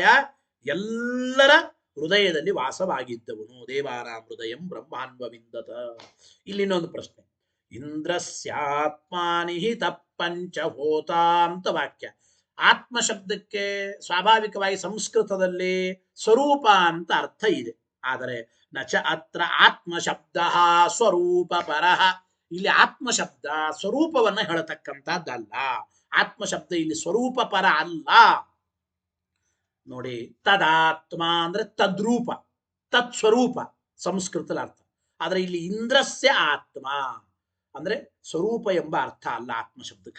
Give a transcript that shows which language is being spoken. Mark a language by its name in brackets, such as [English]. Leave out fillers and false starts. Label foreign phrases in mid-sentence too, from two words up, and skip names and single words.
[Kannada] ಎಲ್ಲರ ಹೃದಯದಲ್ಲಿ ವಾಸವಾಗಿದ್ದವನು. [Sanskrit] ದೇವಾನಾಂ ಹೃದಯಂ ಬ್ರಹ್ಮಾನ್ವವಿಂದತ. [Kannada] ಇಲ್ಲಿ ಇನ್ನೊಂದು ಪ್ರಶ್ನೆ, [Sanskrit] ಇಂದ್ರಸ್ಯಾತ್ಮಾನಿಹಿತ ಪಂಚಹೋತ [Kannada] ಅಂತ ವಾಕ್ಯ. ಆತ್ಮ ಶಬ್ದಕ್ಕೆ ಸ್ವಾಭಾವಿಕವಾಗಿ ಸಂಸ್ಕೃತದಲ್ಲಿ ಸ್ವರೂಪ ಅಂತ ಅರ್ಥ ಇದೆ. [Sanskrit] ಆದರೆ ನಚ ಅತ್ರ ಆತ್ಮ ಶಬ್ದ ಸ್ವರೂಪ ಪರಃ, [Kannada] ಇಲ್ಲಿ ಆತ್ಮ ಶಬ್ದ ಸ್ವರೂಪವನ್ನ ಹೇಳತಕ್ಕಂಥದ್ದಲ್ಲ. ಆತ್ಮ ಶಬ್ದ ಇಲ್ಲಿ ಸ್ವರೂಪ ಪರ ಅಲ್ಲ. ನೋಡಿ, ತದಾತ್ಮ ಅಂದ್ರೆ ತದ್ರೂಪ, ತತ್ಸ್ವರೂಪ ಸಂಸ್ಕೃತದ ಅರ್ಥ. ಆದ್ರೆ ಇಲ್ಲಿ [Sanskrit] ಇಂದ್ರಸ್ಯ ಆತ್ಮ [Kannada] ಅಂದ್ರೆ ಸ್ವರೂಪ ಎಂಬ ಅರ್ಥ ಅಲ್ಲ ಆತ್ಮ ಶಬ್ದಕ್ಕೆ.